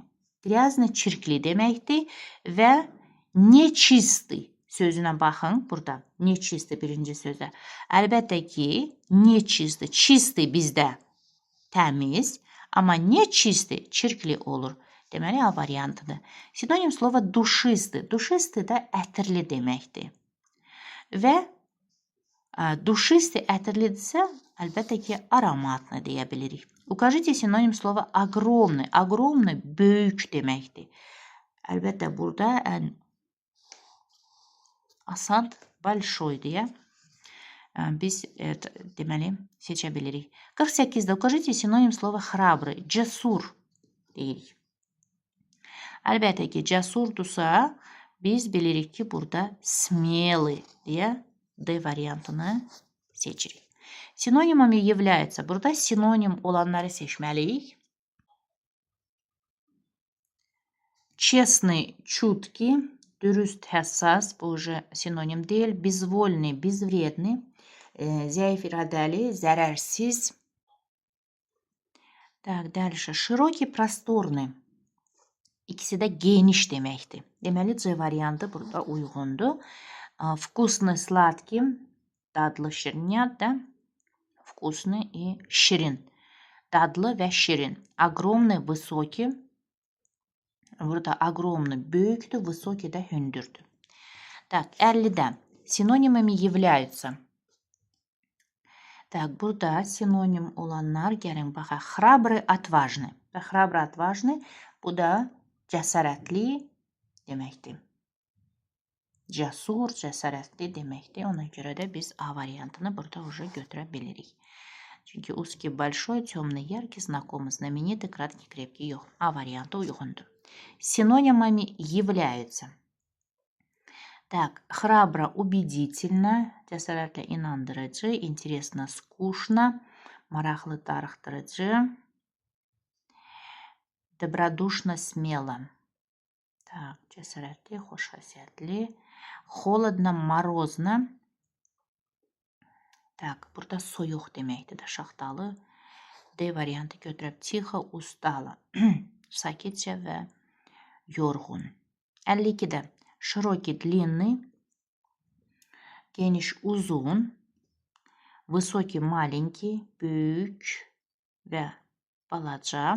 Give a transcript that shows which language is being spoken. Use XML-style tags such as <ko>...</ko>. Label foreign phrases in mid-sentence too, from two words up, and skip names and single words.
<ru>Грязный,</ru> <az>çirkli deməkdir və nechistый sözünə baxın burada. Nechistый birinci sözdə. Əlbəttə ki, nechistый, чистый bizdə təmiz, amma nechistый çirkli olur. Deməli, A variantıdır.</az> <ru>Синоним слова душистый.</ru> <az>Duşistый da ətirli deməkdir. Və duşistый ətirlidirsə, əlbəttə ki, aromatlı deyə bilirik.</az> <ru>Укажите синоним слова огромный.</ru> <az>Огромный böyük deməkdir. Əlbəttə, burada ən asan большой deyə biz deməli seçə bilirik.</az> <ru>48-də укажите синоним слова храбрый.</ru> <az>Cəsur deyirik. Əlbəttə ki, cəsurdursa biz bilirik ki, burada смелый deyə D variantını seçirik.</az> <ru>Синонимами являются.</ru> <az>Burada sinonim olanları seçməliyik.</az> <ru>Честный, чуткий,</ru> <az>dürüst, həssas, bu уже sinonim deyil.</az> <ru>Безвольный, безвредный,</ru> <az>zəif iradəli, zərərsiz.</az> <ru>Так, дальше. Широкий, просторный.</ru> <az>İkisi də geniş deməkdir. Deməli, C variantı burada uyğundur.</az> <ru>Вкусный, сладкий,</ru> <az>dadlı, şirin, da.</az> <ru>Вкусный и</ru> <az>şirin. Dadlı və şirin.</az> <ru>Огромный, высокий.</ru> <az>Burada огромный böyükdür, высокий də hündürdür.</az> <ru>Так, 50-də. Синонимами являются. Так,</ru> <az>burada sinonim olanlar gəlin baxaq.</az> <ru>Храбрый, отважный. Храбрый, отважный.</ru> <az>Bu da cəsarətli deməkdir. Cəsur, cəsarətli deməkdir. Ona görə də biz A variantını burada уже götürə bilirik.</az> <ru>Çünki узкий, большой, темный, яркий, знакомый, знаменитый, краткий, крепкий yox.</ru> <az>A variantı uyğundur.</az> <ru>Синонимами являются. Так, храбро, убедительно,</ru> <az>cəsarətlə inandırıcı,</az> <ru>интересно, скучно,</ru> <az>maraqlı, darıxdırıcı,</az> <ru>добродушно, смело. Так,</ru> <az>cəsarətli, xoşxasiyyətli,</az> <ru>холодно, морозно. Так,</ru> <az>burada soyuq deməkdir də, şaxtalı. D variantı götürüb,</az> <ru>тихо, устало,</ru> <az>sakitcə və yorğun. 52-də,</az> <ru>широкий, длинный,</ru> <az>geniş, uzun,</az> <ru>высокий, маленький,</ru> <az>büyük və balaca.</az>